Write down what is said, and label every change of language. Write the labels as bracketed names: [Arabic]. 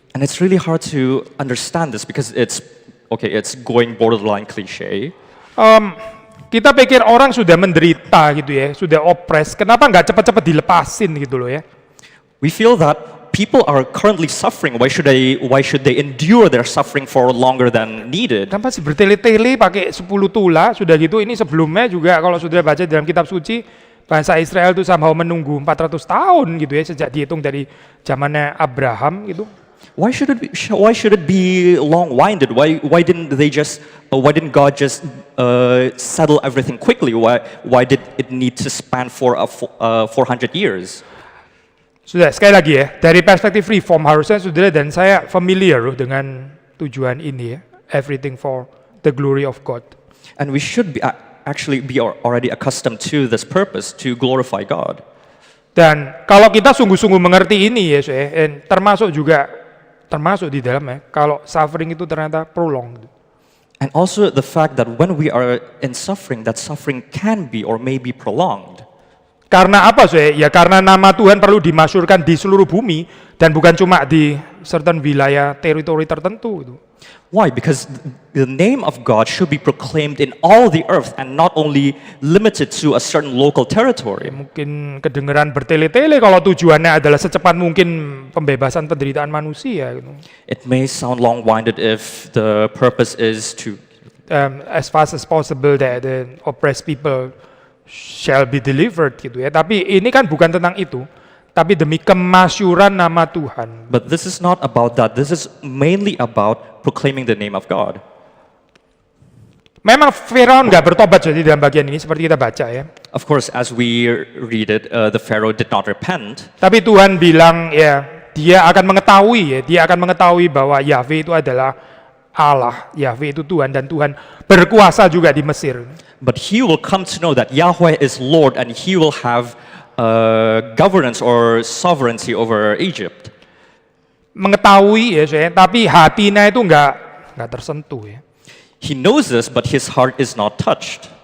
[English] And it's really hard to understand this because it's going borderline cliche. [Indonesian] Kita pikir orang sudah menderita gitu ya, sudah oppressed, kenapa nggak cepat-cepat dilepasin gitu loh ya? [English] We feel that people are currently suffering. Why should they endure their suffering for longer than needed? [Indonesian] Kenapa sih bertele-tele pakai 10 tula, sudah gitu ini sebelumnya juga kalau sudah baca dalam kitab suci, bangsa Israel itu somehow menunggu 400 tahun gitu ya, sejak dihitung dari zamannya Abraham gitu. [English] Why should it be long-winded? Why didn't God just settle everything quickly? Why did it need to span for 400 years? [Indonesian] Sudah sekali lagi ya, dari perspektif reform harusnya saudara dan saya familiar loh dengan tujuan ini ya, [English] everything for the glory of God. And we should actually be already accustomed to this purpose, to glorify God. [Indonesian] Dan kalau kita sungguh-sungguh mengerti ini ya, termasuk di dalamnya, kalau suffering itu ternyata prolonged. [English] And also the fact that when we are in suffering, that suffering can be or may be prolonged. [Indonesian] Karena apa ya? Ya karena nama Tuhan perlu dimasyurkan di seluruh bumi dan bukan cuma di certain wilayah teritori tertentu itu. [English] Why? Because the name of God should be proclaimed in all the earth and not only limited to a certain local territory. [Indonesian] Mungkin kedengeran bertele-tele kalau tujuannya adalah secepat mungkin pembebasan penderitaan manusia gitu. [English] It may sound long-winded if the purpose is to As fast as possible that the oppressed people shall be delivered [Indonesian] gitu ya. Tapi ini kan bukan tentang itu, tapi demi kemasyuran nama Tuhan. [English] But this is not about that. This is mainly about proclaiming the name of God. [Indonesian] Memang Firaun nggak bertobat jadi dalam bagian ini seperti kita baca ya. [English] Of course, as we read it, the Pharaoh did not repent. [Indonesian] Tapi Tuhan bilang ya, dia akan mengetahui bahwa Yahweh itu adalah Allah, Yahweh itu Tuhan dan Tuhan berkuasa juga di Mesir. [English] But he will come to know that Yahweh is Lord and he will have governance or sovereignty over Egypt. [Indonesian] Mengetahui ya, tapi hatinya itu nggak tersentuh ya. [English] He knows this, but his heart is not touched.